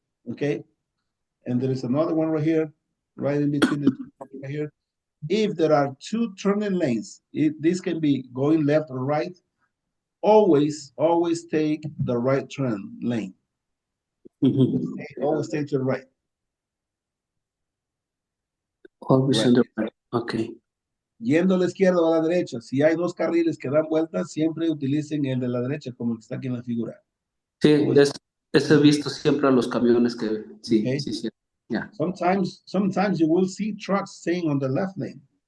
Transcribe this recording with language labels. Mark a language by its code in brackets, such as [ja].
[en] Okay, and there is another one right here, right in between the two right here. If there are two turning lanes, this can be going left or right. Always take the right turn lane. Always take to the right. Always Right. on the right. Okay. [es] Yendo a la izquierda o a la derecha, si hay dos carriles que dan vueltas, siempre utilicen el de la derecha, como el que está aquí en la figura. Sí, he visto siempre a los camiones que sí, Okay. sí. Yeah. [en] Sometimes you will see trucks staying on the left lane.